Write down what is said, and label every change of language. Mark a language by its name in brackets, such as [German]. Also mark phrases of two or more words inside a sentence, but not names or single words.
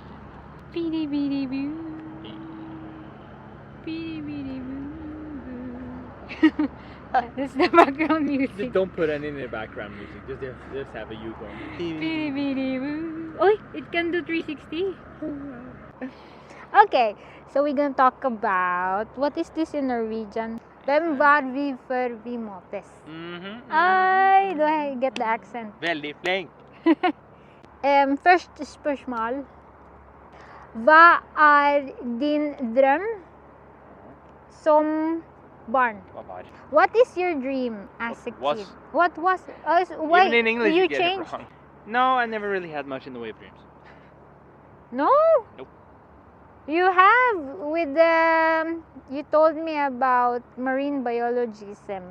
[English] Beady beady boo. Beady beady boo. That's the background music. Don't put any in the background music. Just have a you going. Beady beady boo. Oh, it can do 360. Okay, so we're gonna talk about what is this in Norwegian? [Norwegian] Hvem var vi før vi møttes? [English] Ay, do I get the accent? [Norwegian] Veldig flink. Først spørsmål. Hva er din drøm som barn? [English] What is your dream as a kid? What was? Why Even in English you you get changed? it wrong. No, I never really had much in the way of dreams. No. Nope. You have with the. You told me about marine biologism.